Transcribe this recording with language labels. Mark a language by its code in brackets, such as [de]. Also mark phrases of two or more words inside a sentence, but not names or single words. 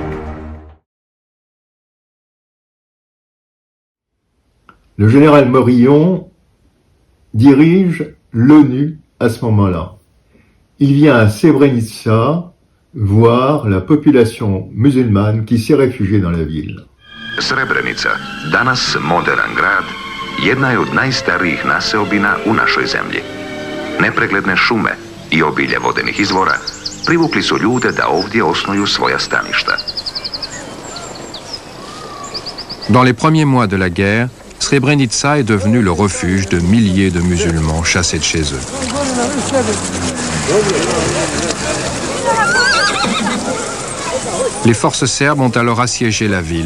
[fr] Le général Morillon dirige l'ONU à ce moment-là. Il vient à Srebrenica voir la population musulmane qui s'est réfugiée dans la ville. [bs] Srebrenica, danas moderan grad, jedna je od najstarijih naseobina u našoj zemlji. Nepregledne šume i obilje vodenih izvora privukli su ljude da ovdje osnuju svoja staništa. [fr] Dans les premiers mois de la guerre, Srebrenica est devenu le refuge de milliers de musulmans chassés de chez eux. Les forces serbes ont alors assiégé la ville.